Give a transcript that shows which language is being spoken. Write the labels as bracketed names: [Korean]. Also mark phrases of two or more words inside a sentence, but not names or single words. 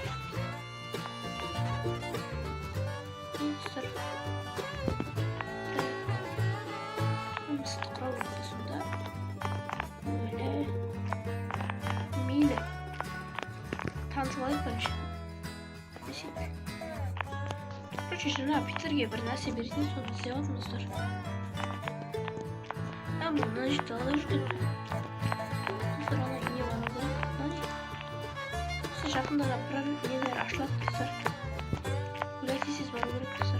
[Turkish] Tanıtmalık var işte. [Kazakh] Короче, жена Питерге бір нәрсе беретін, соны істеп жатырмыздар. Мына жерде далада жүрген. Достар, ана үйіне бару керек. Осы жақында да бір нелер ашылады достар. Ойлайтынсыз бару керек достар.